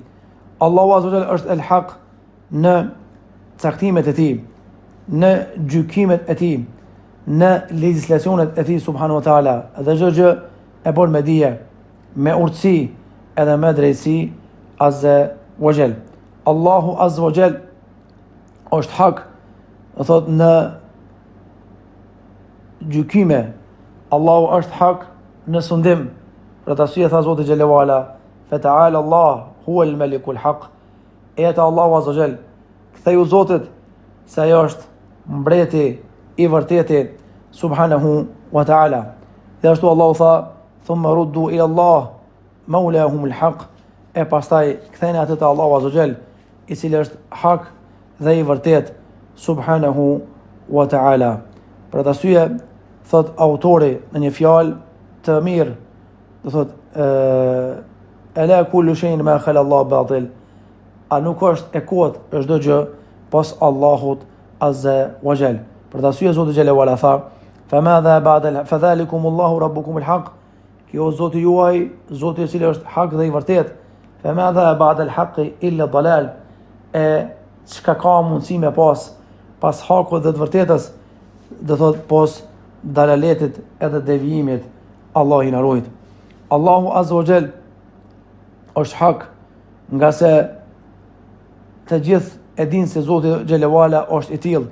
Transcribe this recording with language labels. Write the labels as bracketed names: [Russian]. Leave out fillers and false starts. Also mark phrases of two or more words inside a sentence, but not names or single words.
[Albanian] Allahu [Arabic] عز وجل [Albanian] është el-haq në caktimet e tij, në gjykimet e tij, në legjislacionet e tij [Arabic] سبحانه وتعالى, [Albanian] dhe çdo gjë e bën me dije, me urtësi edhe me drejtësi [Arabic] عز وجل. [Albanian] Allahu [Arabic] عز وجل [Albanian] është hak, do thot në gjykime. Allahu është hak në sundim. Për të arsye tha Zoti [Arabic] جل وعلا, فتعالى الله هو الملك الحق. [Albanian] Eta Allahu [Arabic] عز وجل, [Albanian] ktheu Zotit se ajo është mbreti i vërteti [Arabic] سبحانه وتعالى. [Albanian] Dhe ashtu Allahu tha [Arabic] ثم ردوا إلى الله مولاهم الحق, [Albanian] e pastaj ktheni atë te Allahu [Arabic] عز وجل, [Albanian] i cili është hak dhe i vërtet [Arabic] سبحانه وتعالى. [Albanian] Për atë arsye thot autori në një fjalë të mirë, do thot [Arabic] ألا كل شيء ما خلا الله باطل. [Albanian] A nuk është e kot çdo gjë pas Allahut [Arabic] عز وجل. [Albanian] Për të arsye Zoti [Arabic] جل وعلا [Albanian] tha [Arabic] فماذا بعد فذلكم الله ربكم الحق. [Albanian] Kjo Zoti juaj, Zoti i cili është hak dhe i vërtet. [Arabic] فماذا بعد الحق إلا الضلال. [Albanian] E çka ka mundësi me pas hakut dhe të vërtetës, do thot pos dalaletit edhe devijimit. Allah i na ruaj. Allahu [Arabic] عز وجل [Albanian] është hak, nga se të gjithë e dinë se Zoti [Arabic] جل وعلا [Albanian] është i tillë.